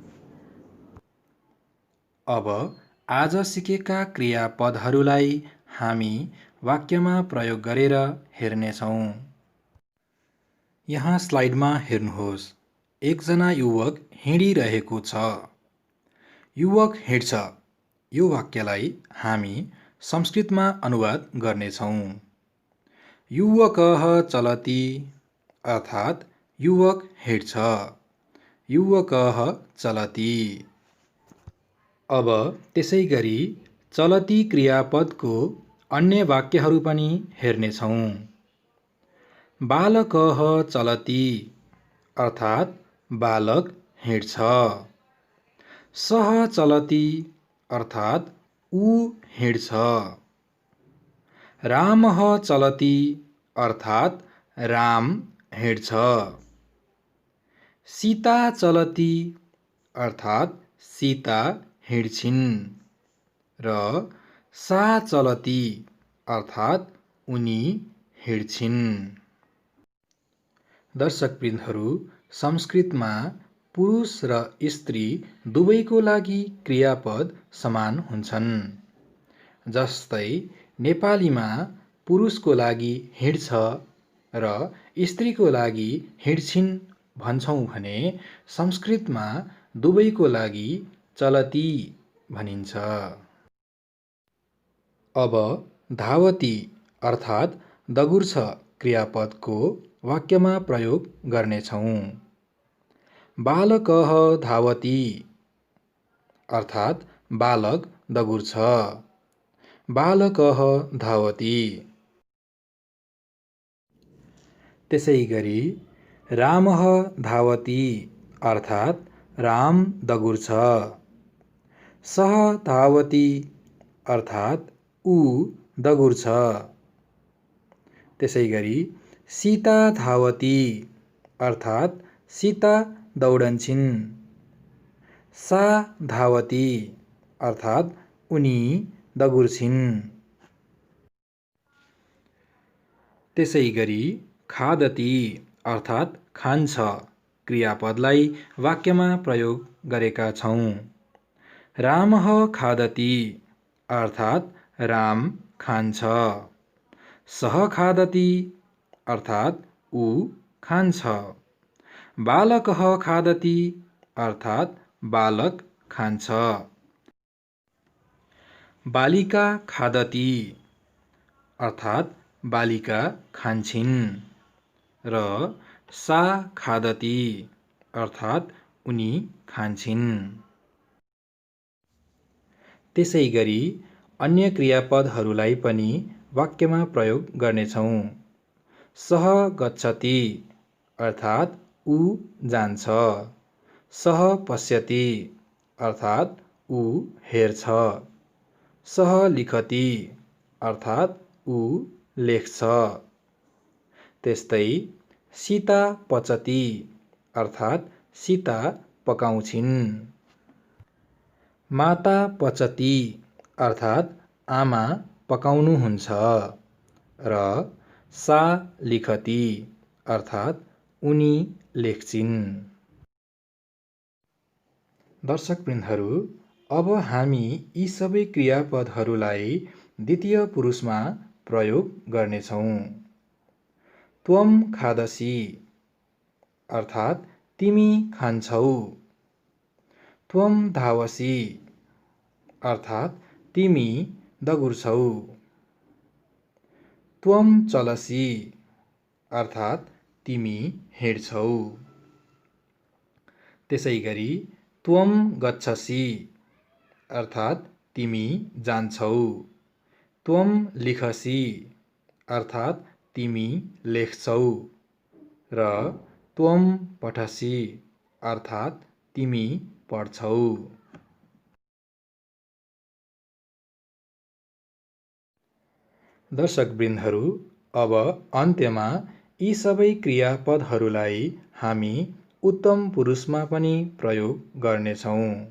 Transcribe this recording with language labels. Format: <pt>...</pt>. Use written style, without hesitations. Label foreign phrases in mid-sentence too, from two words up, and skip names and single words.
<ne>अब आज सिकेका क्रियापदहरूलाई हामी वाक्यमा प्रयोग गरेर हेर्नेछौँ। यहाँ स्लाइडमा हेर्नुहोस्। एकजना युवक हिँडिरहेको छ। युवक हिँड्छ। यो वाक्यलाई हामी संस्कृतमा अनुवाद गर्नेछौँ।</ne> <sa>युवकः चलति</sa> <ne>अर्थात् युवक हिँड्छ।</ne> <sa>युवकः चलति।</sa> <ne>अब त्यसैगरी चलति क्रियापदको अन्य वाक्यहरू पनि हेर्नेछौँ।</ne> <sa>बालकः चलति</sa> <ne>अर्थात् बालक हिँड्छ।</ne> <sa>सः चलति</sa> <ne>अर्थात् ऊ हिँड्छ।</ne> <sa>रामः चलति</sa> <ne>अर्थात् राम हिँड्छ।</ne> <sa>सीता चलति</sa> <ne>अर्थात् सीता हिँड्छिन् र</ne> <sa>सा चलति</sa> <ne>अर्थात् उनी हिँड्छिन्। दर्शकवृन्दहरू, संस्कृतमा पुरुष र स्त्री दुवैको लागि क्रियापद समान हुन्छन्। जस्तै नेपालीमा पुरुषको लागि हिँड्छ र स्त्रीको लागि हिँड्छिन् भन्छौँ भने संस्कृतमा दुवैको लागि चलती भनिन्छ। अब धावती अर्थात् दगुर्छ क्रियापदको वाक्यमा प्रयोग गर्नेछौँ।</ne> <sa>बालकः धावति</sa> <ne>अर्थात् बालक दगुर्छ।</ne> <sa>बालकः धावति।</sa> <ne>त्यसैगरी</ne> <sa>रामः धावति</sa> <ne>अर्थात् राम दगुर्छ।</ne> <sa>सः धावति</sa> <ne>अर्थात् ऊ दगुर्छ। त्यसैगरी</ne> <sa>सीता धावति</sa> <ne>अर्थात् सीता दौडन्छिन्।</ne> <sa>सा धावति</sa> <ne>अर्थात् उनी दगुर्छिन्। त्यसैगरी खादति अर्थात् खान्छ क्रियापदलाई वाक्यमा प्रयोग गरेका छौँ।</ne> <sa>रामः खादति</sa> <ne>अर्थात् राम खान्छ।</ne> <sa>सः खादति</sa> <ne>अर्थात् ऊ खान्छ।</ne> <sa>बालकः खादति</sa> <ne>अर्थात् बालक खान्छ।</ne> <sa>बालिका खादति</sa> <ne>अर्थात् बालिका खान्छिन् र</ne> <sa>सा खादति</sa> <ne>अर्थात् उनी खान्छिन्। त्यसैगरी अन्य क्रियापदहरूलाई पनि वाक्यमा प्रयोग गर्नेछौँ।</ne> <sa>सः गच्छति</sa> <ne>अर्थात् ऊ जान्छ।</ne> <sa>सः पश्यति</sa> <ne>अर्थात् ऊ हेर्छ।</ne> <sa>सः लिखति</sa> <ne>अर्थात् ऊ लेख्छ। त्यस्तै</ne> <sa>सीता पचति</sa> <ne>अर्थात् सीता पकाउँछिन्।</ne> <sa>माता पचति</sa> <ne>अर्थात् आमा पकाउनुहुन्छ र</ne> <sa>सा लिखति</sa> <ne>अर्थात् उनी लेख्छिन्। दर्शकवृन्दहरू, अब हामी यी सबै क्रियापदहरूलाई द्वितीय पुरुषमा प्रयोग गर्नेछौँ।</ne> <sa>त्वम खादसि</sa> <ne>अर्थात् तिमी खान्छौ।</ne> <sa>त्वम धावसि</sa> <ne>अर्थात् तिमी दगुर्छौ।</ne> <sa>त्वम चलसि</sa> <ne>अर्थात् तिमी हिँड्छौ। त्यसैगरी</ne> <sa>त्वम गच्छसि</sa> <ne>अर्थात् तिमी जान्छौ।</ne> <sa>त्वम लिखसि</sa> <ne>अर्थात् तिमी लेख्छौ र</ne> <sa>त्वम पठसि</sa> <ne>अर्थात् तिमी पढ्छौ। दर्शकवृन्दहरू, अब अन्त्यमा यी सबै क्रियापदहरूलाई हामी उत्तम पुरुषमा पनि प्रयोग गर्नेछौँ।</ne>